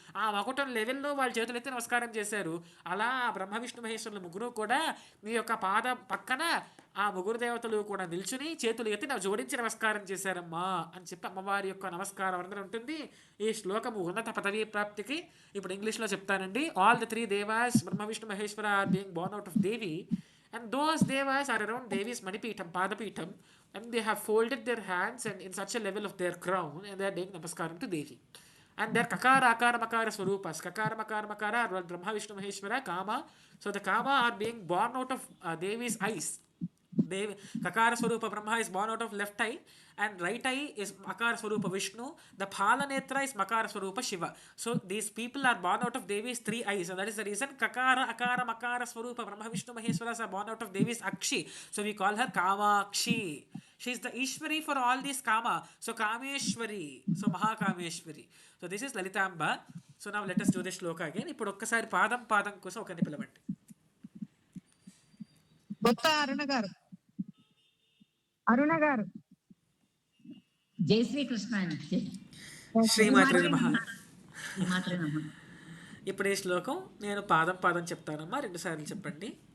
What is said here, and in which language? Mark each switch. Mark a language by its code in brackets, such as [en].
[te] ఆ మకుటం లెవెల్లో వాళ్ళు చేతులు ఎత్తి నమస్కారం చేశారు. అలా బ్రహ్మ విష్ణు మహేశ్వరులు ముగ్గురు కూడా మీ యొక్క పాద పక్కన ఆ ముగ్గురు దేవతలు కూడా నిల్చుని చేతులు ఎత్తి జోడించి నమస్కారం చేశారమ్మా అని చెప్పి అమ్మవారి యొక్క నమస్కారం అందరూ ఉంటుంది. ఈ శ్లోకము ఉన్నత పదవీ ప్రాప్తికి. ఇప్పుడు ఇంగ్లీష్లో చెప్తానండి. [en] All the 3 devas Brahma Vishnu Maheshwara are being born out of Devi. And those devas are around Devi's Manipeetham, Padapeetham, and they have folded their hands and in such a level of their crown, and they are doing namaskaram to Devi. And their kakara, akara, makara swarupas. Kakara, makara, makara are Brahma, Vishnu, Maheshwara, Kama. So the Kama are being born out of Devi's eyes. Kakara Swarupa Brahma is born out of left eye, and right eye is Makara Swarupa Vishnu. The Phala Netra is Makara Swarupa Shiva. So these people are born out of Devi's 3 eyes, and that is the reason Kakara Akara Makara Swarupa Brahma Vishnu Maheshwaras are born out of Devi's Akshi. So we call her Kamakshi. She is the Ishwari for all these Kama. So Kameshwari, so Mahakameshwari. So this is Lalitamba. So now let us do this shloka again. [te] ఇప్పుడు ఒక్కసారి పాదం కోసం ఒకరిని పిలవండి. బొత్త అరుణ గారు జై శ్రీకృష్ణ. [sa] శ్రీమాత్రే నమః. [te] ఇప్పుడు ఈ శ్లోకం నేను పాదం చెప్తానమ్మా, 2 సార్లు చెప్పండి.